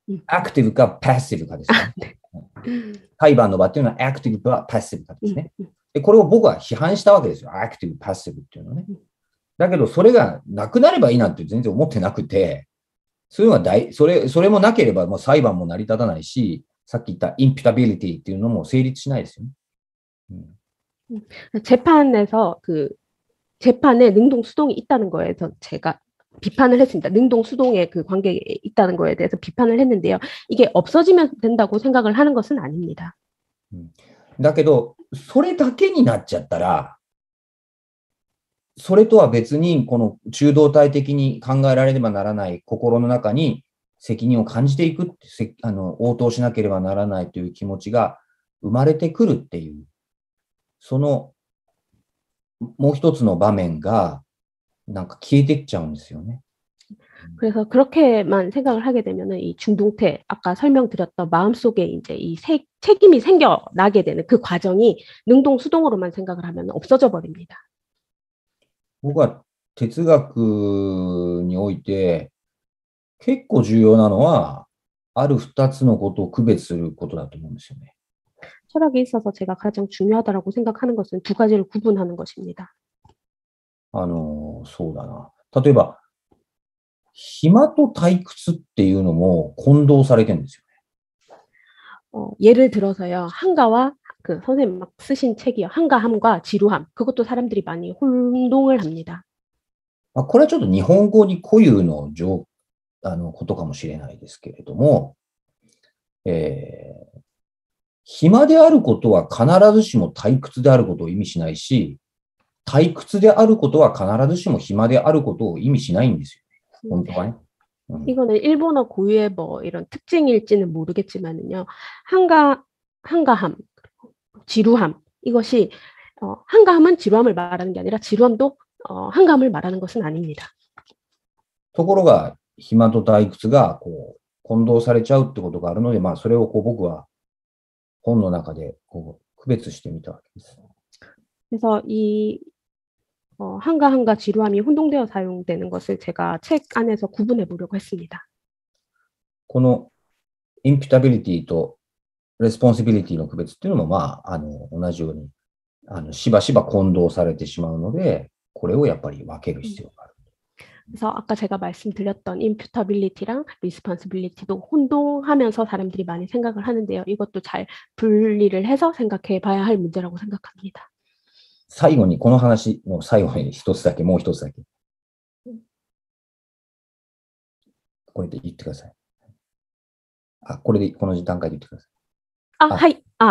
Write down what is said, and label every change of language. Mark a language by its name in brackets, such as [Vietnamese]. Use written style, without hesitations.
[Japanese] アクティブかパッシブかですね。裁判の場っていうのはアクティブかパッシブかですね。でこれを僕は批判したわけですよ。アクティブ、パッシブっていうのね。だけどそれがなくなればいいなんて全然思ってなくて、そういうのはそれもなければもう裁判も成り立たないし、さっき言ったインピュタビリティっていうのも成立しないですよね。 [Korean] 재판에서 재판에 능동 수동이 있다는 거에 서 제가 비판을 했습니다. 능동 수동의 그 관계에 있다는 거에 대해서 비판을 했는데요. 이게 없어지면 된다고 생각을 하는 것은 아닙니다. [Japanese] だけど、それだけになっちゃったら、それとは別に、この中道体的に考えられればならない心の中に責任を感じていくって、応答しなければならないという気持ちが生まれてくるっていう、そのもう一つの場面がなんか消えてっちゃうんですよね。 [Korean] 그래서 그렇게만 생각을 하게 되면은 이 중동태 아까 설명드렸던 마음속에 이제 이 책임이 생겨나게 되는 그 과정이 능동 수동으로만 생각을 하면 없어져 버립니다. [Japanese] 僕は哲学において結構重要なのはある2つのことを区別することだと思うんですよね。 [Korean] 철학에 있어서 제가 가장 중요하다고 생각하는 것은 두 가지를 구분하는 것입니다. [Japanese] そうだな。例えば暇と退屈っていうのも混同されてるんですよね。 [Korean] 예를 들어서요. 한가와 그 선생님 막 쓰신 책이요. 한가함과 지루함. 그것도 사람들이 많이 혼동을 합니다. [Japanese] これはちょっと日本語に固有のことかもしれないですけれども、暇であることは必ずしも退屈であることを意味しないし、退屈であることは必ずしも暇であることを意味しないんですよね。本当はね。 [Korean] 이거는 일본어 고유의 뭐 이런 특징일지는 모르겠지만은요. 한가함, 지루함 이것이 한가함은 지루함을 말하는 게 아니라 지루함도 한가함을 말하는 것은 아닙니다. [Japanese] ところが暇と退屈がこう混同されちゃうってことがあるので、それを僕は本の中で区別してみたわけです。 [Korean] 그래서 이 한가함과 지루함이 혼동되어 사용되는 것을 제가 책 안에서 구분해 보려고 했습니다. [Japanese] このインピュタビリティとレスポンシビリティの区別っていうのも同じようにしばしば混同されてしまうので、これをやっぱり分ける必要がある。 [Korean] 그래서 아까 제가 말씀드렸던 임퓨터빌리티랑 리스폰시빌리티도 혼동하면서 사람들이 많이 생각을 하는데요. 이것도 잘 분리를 해서 생각해 봐야 할 문제라고 생각합니다. [Japanese] 最後に、この話の最後にもう一つだけ。これで言ってください。これで、この段階で言ってください。